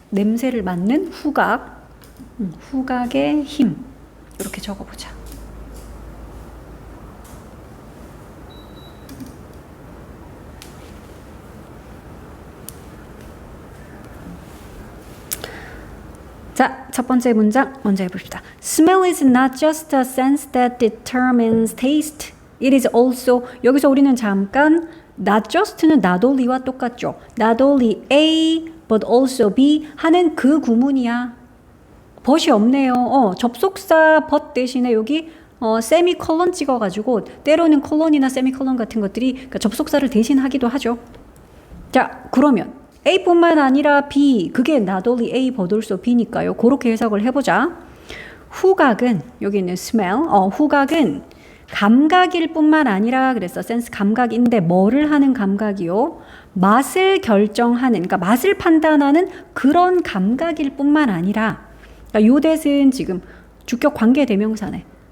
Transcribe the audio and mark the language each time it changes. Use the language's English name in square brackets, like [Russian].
[Korean] 냄새를 맡는 후각. 후각의 힘. 이렇게 적어보자. 첫 번째 문장 먼저 해봅시다. [English] Smell is not just a sense that determines taste. It is also [Korean] 여기서 우리는 잠깐 not just는 not only와 똑같죠. Not only A but also B 하는 그 구문이야. but이 없네요. 접속사 but 대신에 여기 세미콜론 찍어가지고 때로는 콜론이나 세미콜론 같은 것들이 그러니까 접속사를 대신하기도 하죠. 자, 그러면 A뿐만 아니라 B, 그게 not only A but also B니까요. 그렇게 해석을 해보자. 후각은 여기 있는 smell, 후각은 감각일 뿐만 아니라 그래서 센스 감각인데 뭐를 하는 감각이요? 맛을 결정하는, 그러니까 맛을 판단하는 그런 감각일 뿐만 아니라 그러니까 요 대신 지금 주격 관계 대명사네.